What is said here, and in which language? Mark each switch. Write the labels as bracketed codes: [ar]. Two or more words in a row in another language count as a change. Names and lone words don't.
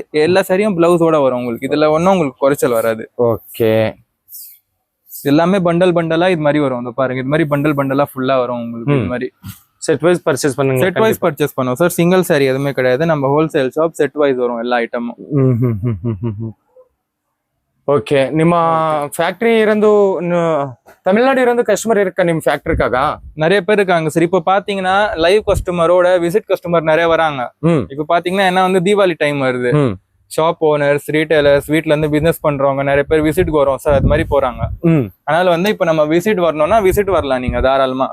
[ta] எல்லா சாரியும் பிளவுஸோட வரும் உங்களுக்கு. இதுல ஒன்னும் உங்களுக்கு குறைச்சல் வராது. ஓகே. எல்லாமே பண்டலா இது மாதிரி வரும். பாருங்க, இது மாதிரி பண்டலா ஃபுல்லா வரும் உங்களுக்கு. இது மாதிரி [en] set wise purchase [ta] பண்ணுங்க. [en] set wise purchase [ta] பண்ணுவோம் சார். [en] single saree [ta] எதுவுமே கிடையாது. நம்ம [en] wholesale shop. set wise [ta] வரும் எல்லா ஐட்டமும். [kn] ಓಕೆ. ನಿಮ್ಮ ಫ್ಯಾಕ್ಟ್ರಿ ಇರೋದು ತಮಿಳ್ನಾಡು ಇರೋದು ಕಸ್ಟಮರ್ ಇರಕ್ಕ ನಿಮ್ಮ ಫ್ಯಾಕ್ಟ್ರಿಕಾಗ? [ta] நிறைய பேர் இருக்காங்க சார். இப்ப பாத்தீங்கன்னா [en] live customer visit customer [ta] நிறைய வராங்க. இப்ப பாத்தீங்கன்னா என்ன வந்து தீபாவளி டைம் வருது. [en] shop owners, retailers, [ta] வீட்ல இருந்து பிசினஸ் பண்றவங்க நிறைய பேர் விசிட்க்கு வரோம் சார், அது மாதிரி போறாங்க. அதனால வந்து இப்ப நம்ம விசிட் வரணும்னா விசிட் வரலாம் நீங்க தாராளமா.